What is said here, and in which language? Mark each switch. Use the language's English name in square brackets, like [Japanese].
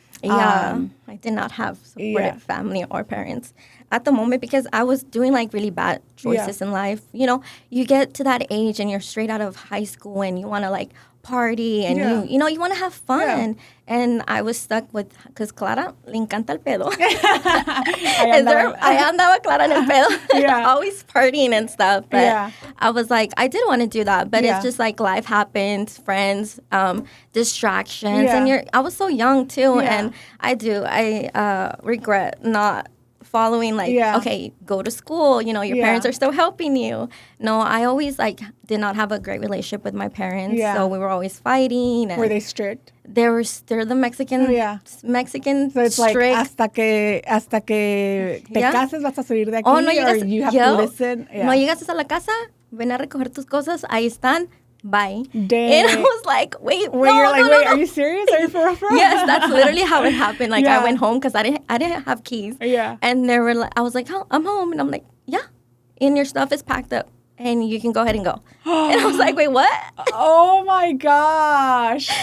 [English] I did not have supportive family or parents at the moment, because I was doing like really bad choices in life. You get to that age and you're straight out of high school and you want to like party and you want to have fun. And I was stuck with, because Clara [Spanish] le encanta el pedo. I andaba Clara en el pedo. [English] Always partying and stuff. But I was like, I did want to do that, but it's just like life happens, friends, distractions, and I was so young too, and I regret not following, like, okay, go to school, your parents are still helping you. No, I always like did not have a great relationship with my parents, so we were always fighting. And were they strict? they're the Mexican so it's strict. [Spanish] Like hasta que te cases vas a salir de aquí, no [English] or you have to listen. [Spanish] No llegas a la casa, ven a recoger tus cosas, ahí están. [English] Bye. Dang. And I was like, wait, you're like, wait, are you serious? Are you for real? Yes, that's literally how it happened. Like, I went home because I didn't have keys. Yeah. And they were like, I was like, oh, I'm home. And I'm like, yeah. And your stuff is packed up. And you can go ahead and go. And I was like, wait, what? Oh, my gosh.